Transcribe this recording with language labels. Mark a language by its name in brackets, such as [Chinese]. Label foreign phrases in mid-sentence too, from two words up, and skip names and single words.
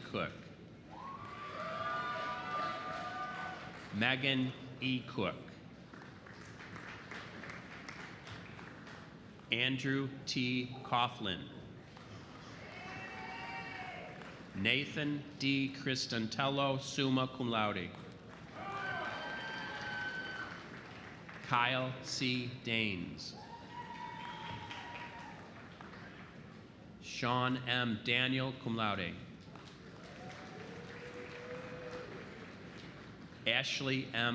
[English] Cook, Megan E. Cook, Andrew T. Coughlin, Nathan D. Cristantello, [Latin] summa cum laude, [English] Kyle C. Danes, Sean M. Daniel, [Latin] cum laude, [English] Ashley M.